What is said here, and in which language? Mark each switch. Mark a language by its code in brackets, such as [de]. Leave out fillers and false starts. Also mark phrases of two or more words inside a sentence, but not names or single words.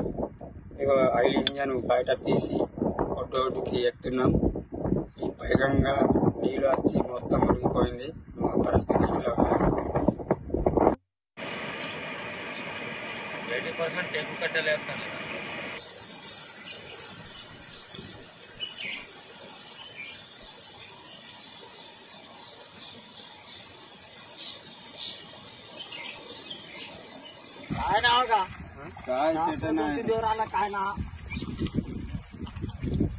[te] ఇక ఆయిల్ ఇంజన్ బయట తీసి ఒడ్డుకి ఎక్కుతున్నాం. ఈ వేగంగా నీళ్ళు వచ్చి మొత్తం మునిగిపోయింది. మా పరిస్థితి ఇట్లా ఉంది. 80% టెక్కు కట్టలేకపోతుంది. [mr] काय नाव का काय चेतन आहे जोराला काय नाव